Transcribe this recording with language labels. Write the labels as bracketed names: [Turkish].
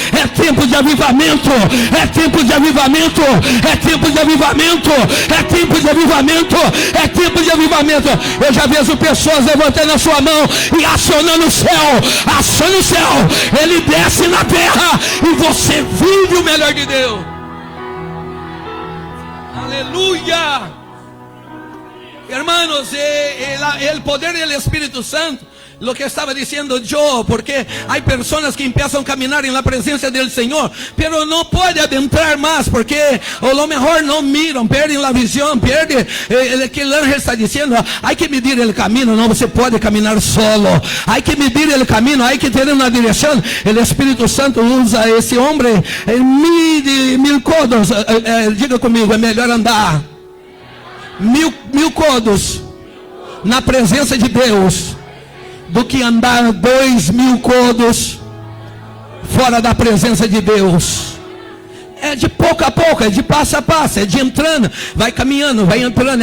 [Portuguese] É tempo de avivamento, é tempo de avivamento, é tempo de avivamento, é tempo de avivamento, é tempo de avivamento. Eu já vejo pessoas levantando a sua mão e acionando o céu, aciona o céu, ele desce na terra e você vive o melhor de Deus. Aleluia. [Spanish] Hermanos, el poder del Espíritu Santo, lo que estaba diciendo yo, porque hay personas que empiezan a caminar en la presencia del Señor, pero no puede adentrar más, porque a lo mejor no miran, pierden la visión, pierden el que el ángel está diciendo. Hay que medir el camino, no se puede caminar solo, hay que medir el camino, hay que tener una dirección. El Espíritu Santo usa a ese hombre, mide 1000 codos. Diga conmigo, es mejor andar [Portuguese] mil côvados na presença de Deus do que andar 2.000 côvados fora da presença de Deus. É de pouco a pouco, é de passo a passo, é de entrando, vai caminhando, vai entrando.